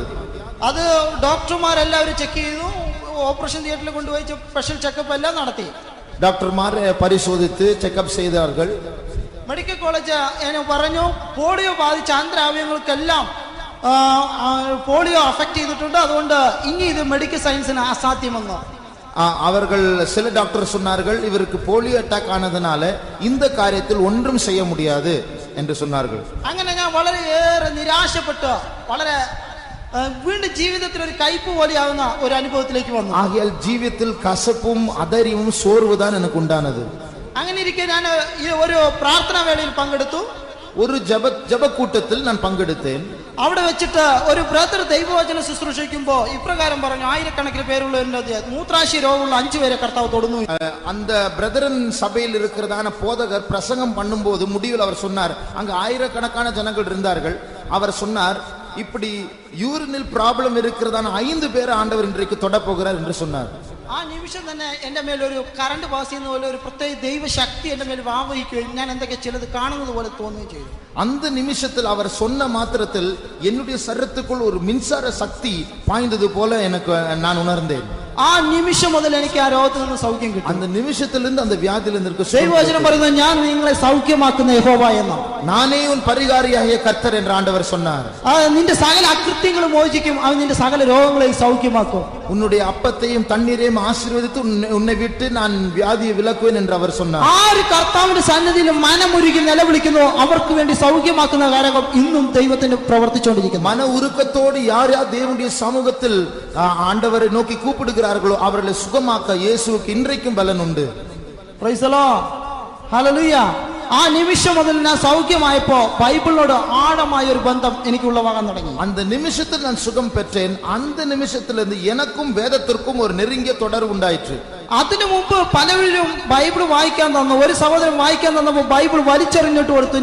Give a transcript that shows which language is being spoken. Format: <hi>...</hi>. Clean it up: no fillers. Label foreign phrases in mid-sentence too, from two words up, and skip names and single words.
<ml>അത് ഡോക്ടർമാരെല്ലാവരും ചെക്ക് ചെയ്തു,</ml> <en>operation theatre</en> <ml>കൊണ്ടുപോയി</ml> <en>special checkup</en> <ml>എല്ലാം നടത്തി.</ml> <ta>டாக்டர்மார் பரிசோதித்து செக்அப் செய்தார்கள்.</ta> <en>medical college</en> <ml>എന്നെ പറഞ്ഞു, പോളിയോ ബാധിച്ച ആന്തരാവയവങ്ങൾക്കെല്ലാം പോളിയോ അഫക്ട് ചെയ്തിട്ടുണ്ട്, അതുകൊണ്ട് ഇനി ഇത്</ml> <en>medical science</en> <ml>അസാധ്യമെന്ന്.</ml> <ta>அவர்கள் சில டாக்டர் சொன்னார்கள், இவருக்கு</ta> <en>polio attack</en> <ta>ஆனதுனால இந்த காரியத்தில் ஒன்றும் செய்ய முடியாது என்று சொன்னார்கள்.</ta> <ml>അങ്ങനെ ഞാൻ വളരെയേറെ നിരാശപ്പെട്ട് വളരെ വീണ്ടും ജീവിതത്തിൽ ഒരു കയ്പ് പോലെയാവുന്ന ഒരു അനുഭവത്തിലേക്ക് വന്നു. ആകയാൽ ജീവിതത്തിൽ കസപ്പും അധൈര്യവും സോർവുதான்</ml> <ta>எனக்கு உண்டானது.</ta> <ml>അങ്ങനെ ഇരിക്കെ ഞാൻ ഒരു പ്രാർത്ഥനാ വേളയിൽ പങ്കെടുത്തു. ഒരു ജപ കൂട്ടത്തിൽ ഞാൻ പങ്കെടുത്തേൻ. അവിടെ വെച്ചിട്ട് ഒരു ബ്രദർ ദൈവവചന ശുശ്രൂഷിക്കുമ്പോ ഇപ്രകാരം പറഞ്ഞു, ആയിരക്കണക്കിന് പേരുള്ള മൂത്രാശയ രോഗമുള്ള 5 പേരെ കർത്താവ് തൊടുന്നു.</ml> <ta>அந்த பிரதரன் சபையில் இருக்கிறதான போதகர் பிரசங்கம் பண்ணும்போது முடிவில் அவர் சொன்னார், அங்க ஆயிரக்கணக்கான ஜனங்கள் இருந்தார்கள். அவர் சொன்னார், இப்படி</ta> <en>urine problem</en> <ta>இருக்கிறதான 5 பேரை ஆண்டவர் இன்றைக்கு தொட போகிறார் என்று சொன்னார்.</ta> <ml>ആ നിമിഷം തന്നെ എന്റെ മേൽ ഒരു</ml> <en>current pass</en> <ml>ചെയ്യുന്ന പോലെ ഒരു പ്രത്യേക ദൈവശക്തി എന്റെ മേൽ വാവഹിക്കുകയും ഞാൻ എന്തൊക്കെ ചിലത് കാണുന്നത് പോലെ തോന്നുകയും ചെയ്തു.</ml> <ta>அந்த நிமிஷத்தில் அவர் சொன்ன மாத்திரத்தில் என்னுடைய சரீரத்துக்குள் ஒரு மின்சார சக்தி பாய்ந்தது போல எனக்கு நான் உணர்ந்தேன்.</ta> <ml>ആ നിമിഷം മുതൽ എനിക്ക് ആ രോഗത്തിൽ നിന്ന് സൗഖ്യം കിട്ടി.</ml> <ta>அந்த நிமிஷத்திலிருந்து அந்த வியாதியிலிருந்து எனக்கு</ta> <ml>ദൈവവചനം പറയുന്നത്, ഞാൻ നിങ്ങളെ സൗഖ്യമാക്കുന്ന യഹോവ എന്ന്.</ml> <ta>நானே உன் பரிகாரியாகிய கர்த்தர் என்று ஆண்டவர் சொன்னார்.</ta> <ml>നിന്റെ സകല അകൃത്യങ്ങളും മോചിക്കും, അവൻ നിന്റെ സകല രോഗങ്ങളെയും സൗഖ്യമാക്കും.</ml> <ta>உன்னுடைய அப்பத்தையும் தண்ணீரையும் ஆசீர்வதித்து உன்னை விட்டு நான் வியாதியை விலக்குவேன் என்று அவர் சொன்னார்.</ta> <ml>ആര് കർത്താവിന്റെ സന്നിധിയിൽ മനമുരുകി നിലവിളിക്കുന്നു അവർക്ക് വേണ്ടി സൗഖ്യമാക്കുന്ന കാര്യങ്ങൾ ഇന്നും ദൈവത്തിന് പ്രവർത്തിച്ചുകൊണ്ടിരിക്കുന്നു.</ml> <ta>மன உருக்கத்தோடு யார் யார் தேவனுடைய சமூகத்தில் ஆண்டவரை நோக்கி கூப்பிடுகிறார்களோ அவர்களை சுகமாக்க இயேசுவுக்கு இன்றைக்கும் பலன் உண்டு.</ta> <en>Praise the Lord, hallelujah.</en> <ml>ആ നിമിഷം മുതൽ ഞാൻ സൗഖ്യമായപ്പോ ബൈബിളിനോട് ആഴമായ ഒരു ബന്ധം എനിക്ക് ഉളവാകാൻ തുടങ്ങി.</ml> <ta>அந்த நிமிஷத்தில் நான் சுகம் பெற்றேன். அந்த நிமிஷத்திலிருந்து எனக்கும் வேதத்திற்கும் ஒரு நெருங்கிய தொடர்பு உண்டாயிற்று.</ta> <ml>അതിനു മുമ്പ് പലരും ബൈബിൾ വായിക്കാൻ തന്നു. ഒരു സഹോദരൻ വായിക്കാൻ തന്നപ്പോൾ ബൈബിൾ വലിച്ചെറിഞ്ഞിട്ട് കൊടുത്തു.</ml>